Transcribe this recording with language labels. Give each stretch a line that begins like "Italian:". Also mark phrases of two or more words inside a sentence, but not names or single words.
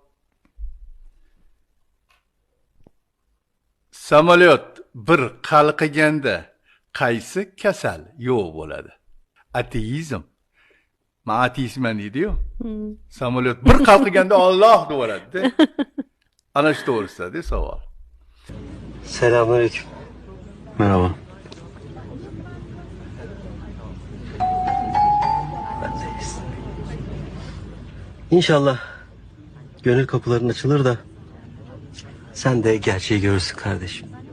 Uzbek: Samolyot bir qalqiganda qaysi kasal yo'q bo'ladi? Ateizm. Men ateistman deydi-yu. Samolyot bir qalqiganda Alloh deyveradi. Ana shu to'g'risida savol.
Turkish: Selamünaleyküm. Merhaba. Ben deyiz. İnşallah gönül kapıların açılır da sen de gerçeği görürsün kardeşim.